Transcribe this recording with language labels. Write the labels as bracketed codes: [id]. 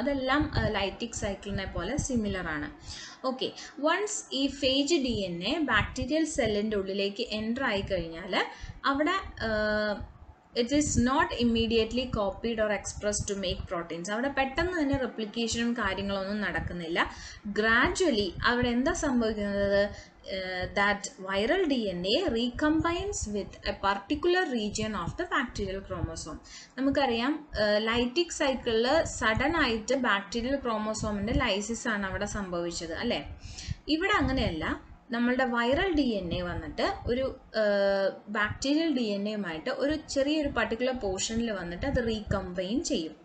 [ml] അതെല്ലാം ലൈറ്റിക് സൈക്കിളിനെ പോലെ സിമിലർ ആണ്. ഓക്കെ, വൺസ് ഈ ഫേജ് DNA ബാക്ടീരിയൽ സെല്ലിൻ്റെ ഉള്ളിലേക്ക് എൻ്റർ ആയി കഴിഞ്ഞാൽ അവിടെ [en] It is not immediately copied or expressed to make proteins. [ml] അവിടെ പെട്ടെന്ന് തന്നെ റെപ്ലിക്കേഷനും കാര്യങ്ങളൊന്നും നടക്കുന്നില്ല. ഗ്രാജ്വലി അവിടെ എന്താ സംഭവിക്കുന്നത്? [en] that viral DNA recombines with a particular region of the bacterial chromosome. [ml] നമുക്കറിയാം ലൈറ്റിക് സൈക്കിളിൽ സഡൻ ആയിട്ട് ബാക്ടീരിയൽ ക്രോമോസോമിൻ്റെ ലൈസിസ് ആണ് അവിടെ സംഭവിച്ചത് അല്ലേ? ഇവിടെ അങ്ങനെയല്ല. നമ്മളുടെ വൈറൽ DNA വന്നിട്ട് ഒരു ബാക്ടീരിയൽ DNAയുമായിട്ട് ഒരു ചെറിയൊരു പർട്ടിക്കുലർ പോർഷനിൽ വന്നിട്ട് അത് റീകമ്പൈൻ ചെയ്യും.